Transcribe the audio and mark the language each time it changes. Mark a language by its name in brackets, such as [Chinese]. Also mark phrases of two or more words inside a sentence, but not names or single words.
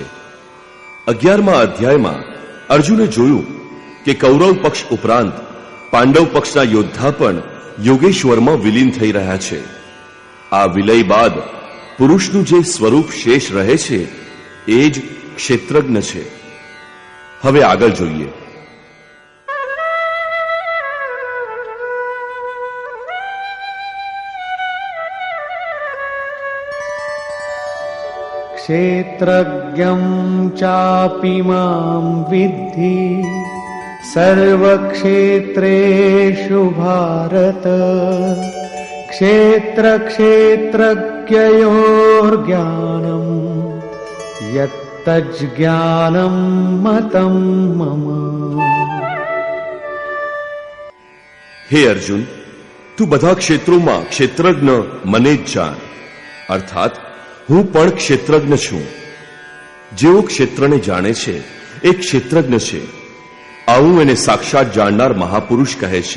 [Gujarati] 11મા અધ્યાયમાં અર્જુને જોયું કે કૌરવ પક્ષ ઉપરાંત પાંડવ પક્ષના યોદ્ધા પણ યોગેશ્વરમાં વિલીન થઈ રહ્યા છે. આ વિલય બાદ પુરુષનું જે સ્વરૂપ શેષ રહે છે એ જ ક્ષેત્રજ્ઞ છે. હવે આગળ જોઈએ. [Sanskrit] क्षेत्रज्ञं चापि मां विद्धि सर्वक्षेत्रेषु भारत क्षेत्रक्षेत्रज्ञयोर्ज्ञानं यत्तज्ज्ञानं मतं मम. [Gujarati] હે અર્જુન, તું બધા ક્ષેત્રોમાં ક્ષેત્રજ્ઞ મને જ જાણ, અર્થાત હું પણ ક્ષેત્રજ્ઞ છું. જેઓ ક્ષેત્રને જાણે છે એ ક્ષેત્રજ્ઞ છે. આવું એને સાક્ષાત જાણનાર મહાપુરુષ કહે છે.